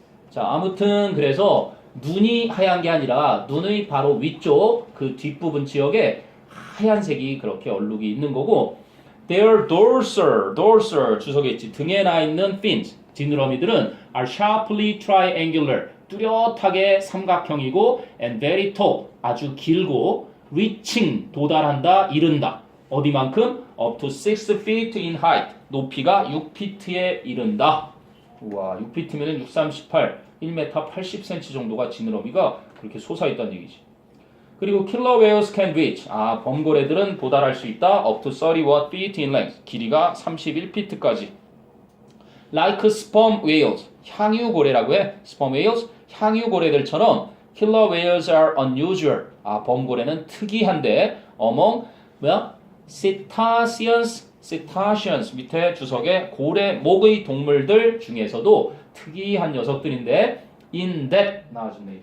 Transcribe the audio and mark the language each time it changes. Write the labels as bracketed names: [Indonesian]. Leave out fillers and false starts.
[Korean] 자, 아무튼 그래서 눈이 하얀 게 아니라 눈의 바로 위쪽 그 뒷부분 지역에 하얀색이 그렇게 얼룩이 있는 거고 [English] their dorsal [Korean] 주석에 있지 등에 나 있는 [English] fins [Korean] 지느러미들은 [English] are sharply triangular [Korean] 뚜렷하게 삼각형이고 [English] and very tall [Korean] 아주 길고 [English] reaching [Korean] 도달한다 이른다 어디만큼? [English] up to 6 feet in height [Korean] 높이가 6피트에 이른다. 우와 6피트면 6, 38 1m 80cm 정도가 지느러미가 그렇게 솟아있다는 얘기지. 그리고 [English] killer whales can reach [Korean] 범고래들은 도달할 수 있다 [English] up to 31 feet in length [Korean] 길이가 31피트까지 [English] like sperm whales [Korean] 향유고래라고 해. sperm whales 향유고래들처럼 [English] killer whales are unusual [Korean] 범고래는 특이한데 [English] among cetaceans [Korean] 밑에 주석에 고래 목의 동물들 중에서도 특이한 녀석들인데 [English] in that [Korean] 나와주네.